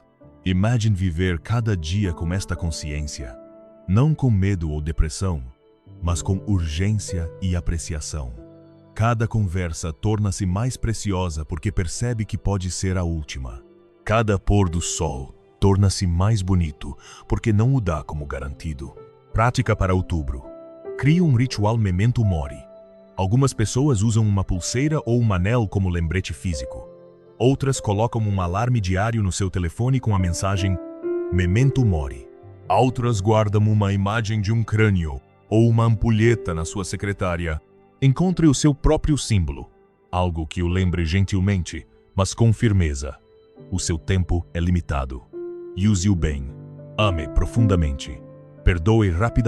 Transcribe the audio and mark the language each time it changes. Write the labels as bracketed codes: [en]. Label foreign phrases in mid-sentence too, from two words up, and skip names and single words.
[pt] Imagine viver cada dia com esta consciência, não com medo ou depressão, mas com urgência e apreciação. Cada conversa torna-se mais preciosa porque percebe que pode ser a última. Cada pôr do sol torna-se mais bonito porque não o dá como garantido. Prática para outubro. Crie um ritual [la] memento mori. [pt] Algumas pessoas usam uma pulseira ou um anel como lembrete físico. Outras colocam um alarme diário no seu telefone com a mensagem [la] memento mori. [pt] Outras guardam uma imagem de um crânio ou uma ampulheta na sua secretária. Encontre o seu próprio símbolo, algo que o lembre gentilmente, mas com firmeza. O seu tempo é limitado. Use-o bem. Ame profundamente. Perdoe rapidamente.